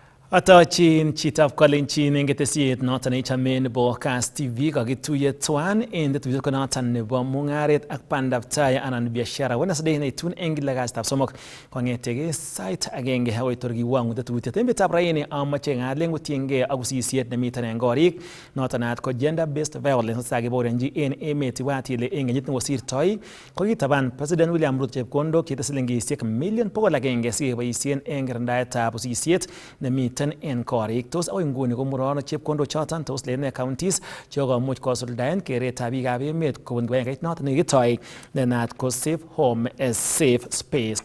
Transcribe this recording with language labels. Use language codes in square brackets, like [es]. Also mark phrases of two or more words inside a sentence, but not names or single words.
[kln] Atochin chitab Kalenjin eng ketesiet noton neichame nebo Kass TV kakituiye tuan eng tetutiet noton nebo Mung'Aret ak Bandaptai anan biashara. Wednesday neitun eng kila kasitab somok kong'etege sait agenge agoi tor kiwang'u tetutiet. Emetab raini amache ng'alek kotiengei ak usisiet nemiten eng korik noton naat ko [en] gender based violence [kln] sakiborenji en emet ibwat ile eng kenyit nekosirtoi kokitaban President William Ruto chepkondok cheite silingisiek million 100 sikeboisien eng kirindaetab usisiet nemiten en korik. Tos agoi nguni komurono chepkondok choton tos lene counties chekomuch kosuldaen keretab biikab emet kobun kibagengeit noton nekitoi nenaat ko [en] Safe Home a Safe Space.